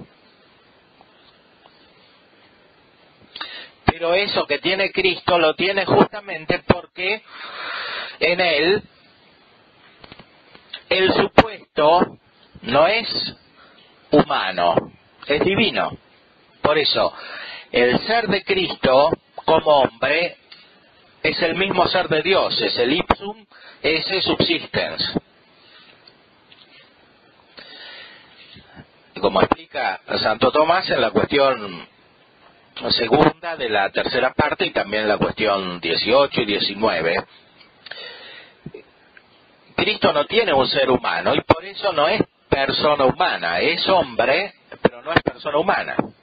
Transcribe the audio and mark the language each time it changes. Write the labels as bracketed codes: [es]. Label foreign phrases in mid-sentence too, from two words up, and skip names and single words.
[es] Pero eso que tiene Cristo lo tiene justamente porque en Él el supuesto no es humano, es divino. Por eso, el ser de Cristo como hombre es el mismo ser de Dios, es el [la] ipsum esse subsistens. [es] Como explica Santo Tomás en la cuestión segunda de la tercera parte y también en la cuestión 18 y 19, Cristo no tiene un ser humano y por eso no es persona humana, es hombre, pero no es persona humana.